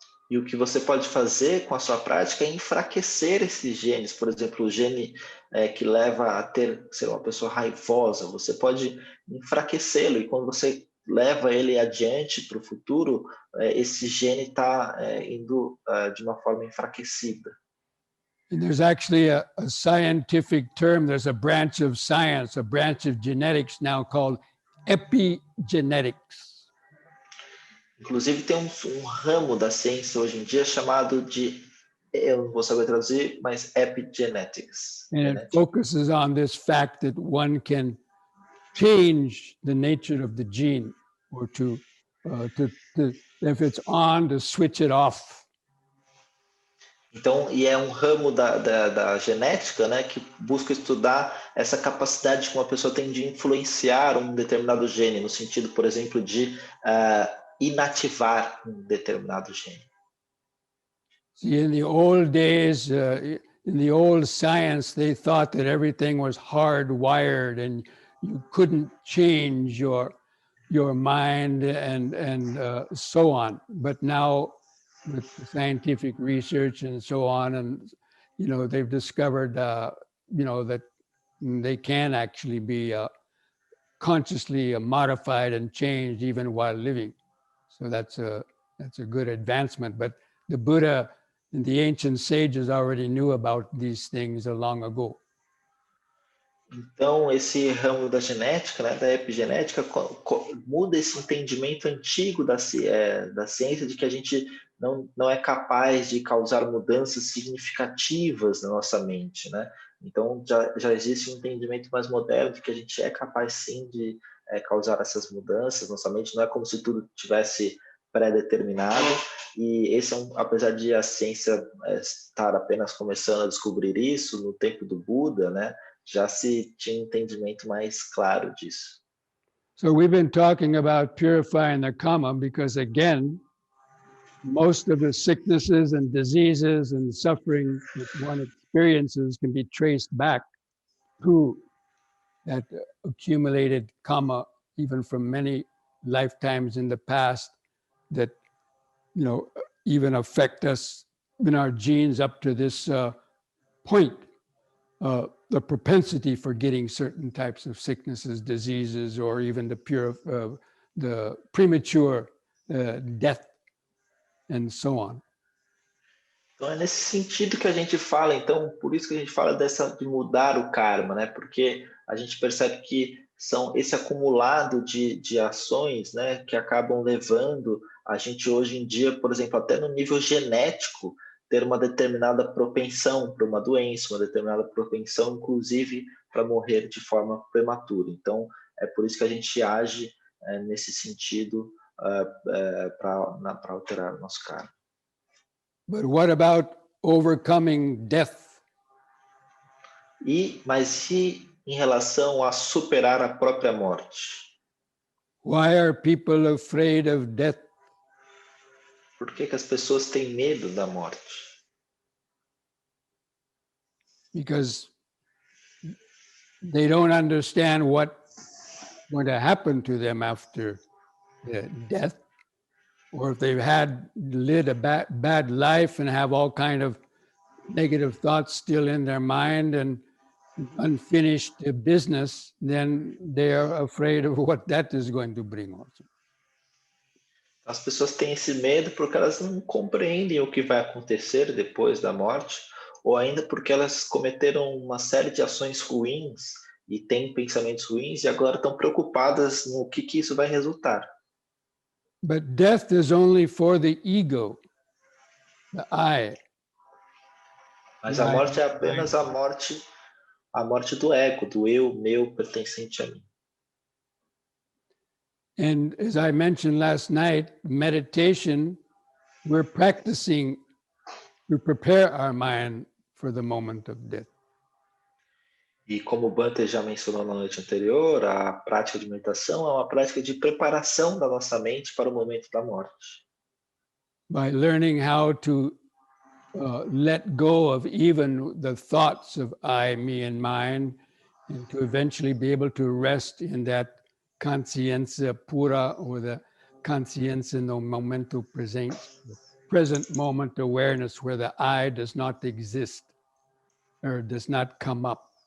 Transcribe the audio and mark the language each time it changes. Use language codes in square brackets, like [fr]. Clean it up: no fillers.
[pt] E o que você pode fazer com a sua prática é enfraquecer esses genes. Por exemplo, o gene que leva a ser uma pessoa raivosa, você pode enfraquecê-lo. E quando você leva ele adiante para o futuro, esse gene está indo de uma forma enfraquecida. [en] And there's actually a scientific term, there's a branch of science, a branch of genetics now called epigenetics. [pt] Inclusive tem um ramo da ciência hoje em dia chamado de, eu não vou saber traduzir, mas epigenetics. [en] And it focuses on this fact that one can change the nature of the gene, or to if it's on, to switch it off. [pt] Então, e é um ramo da genética, né, que busca estudar essa capacidade que uma pessoa tem de influenciar um determinado gene, no sentido, por exemplo, de inativar um determinado gene. [en] See, in the old days, in the old science, they thought that everything was hardwired and you couldn't change your mind and so on. But now, with scientific research and so on, and they've discovered that they can actually be consciously modified and changed even while living. So that's a good advancement. But the Buddha and the ancient sages already knew about these things long ago. [pt] Então, esse ramo da genética, né, da epigenética, muda esse entendimento antigo da ciência de que a gente não é capaz de causar mudanças significativas na nossa mente, né? Então, já existe um entendimento mais moderno de que a gente é capaz, sim, de causar essas mudanças na nossa mente. Não é como se tudo tivesse pré-determinado. E esse apesar de a ciência estar apenas começando a descobrir isso no tempo do Buda, né? Já se tinha entendimento mais claro disso. [en] So we've been talking about purifying the karma because, again, most of the sicknesses and diseases and suffering that one experiences can be traced back to that accumulated karma, even from many lifetimes in the past, that, you know, even affect us in our genes up to this point. The propensity for getting certain types of sicknesses, diseases, or even the premature death, and so on. [pt] Então é nesse sentido que a gente fala, então por isso que a gente fala de mudar o karma, né? Porque a gente percebe que são esse acumulado de ações, né, que acabam levando a gente hoje em dia, por exemplo, até no nível genético, ter uma determinada propensão para uma doença, uma determinada propensão, inclusive, para morrer de forma prematura. Então, é por isso que a gente age nesse sentido para alterar o nosso karma. [en] But what about overcoming death? [pt] Mas e em relação a superar a própria morte? [en] Why are people afraid of death? [pt] Por que as pessoas têm medo da morte? [en] Because they don't understand what's going to happen to them after death, or if they've led a bad life and have all kind of negative thoughts still in their mind and unfinished business, then they are afraid of what that is going to bring also. [pt] As pessoas têm esse medo porque elas não compreendem o que vai acontecer depois da morte, ou ainda porque elas cometeram uma série de ações ruins e têm pensamentos ruins e agora estão preocupadas no que isso vai resultar. [en] But death is only for the ego, the I. [pt] Mas a morte é apenas a morte do ego, do eu, meu, pertencente a mim. [en] And as I mentioned last night, meditation, we're practicing to prepare our mind for the moment of death. [pt] E como o Bhante já mencionou na noite anterior, a prática de meditação é uma prática de preparação da nossa mente para o momento da morte. [en] By learning how to let go of even the thoughts of I, me, and mine, and to eventually be able to rest in that [pt] consciência pura, [en] or the [pt] consciência no momento presente, [en] the present moment awareness where the I does not exist or does not come up.